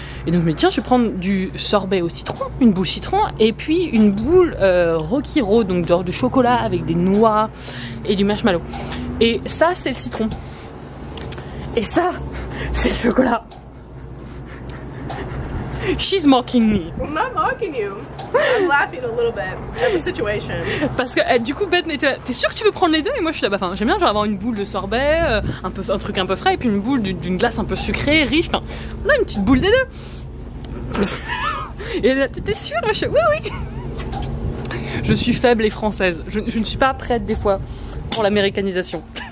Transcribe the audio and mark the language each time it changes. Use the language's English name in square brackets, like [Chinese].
[French] Et donc je me dis tiens je vais prendre du sorbet au citron, une boule citron, et puis une boule Rocky Road, donc genre de chocolat avec des noix et du marshmallow. Et ça c'est le citron, et ça c'est le chocolat. [English] She's mocking me. I'm not mocking you. I'm laughing a little bit at the situation. [French] Parce que du coup Beth était là, t'es sûr que tu veux prendre les deux? Et moi je suis là, bah j'aime bien genre avoir une boule de sorbet, un truc un peu frais, et puis une boule d'une glace un peu sucrée, riche, enfin on a une petite boule des deux. Et là t'es sûre? Je suis, oui. Je suis faible et française, je ne suis pas prête des fois pour l'américanisation.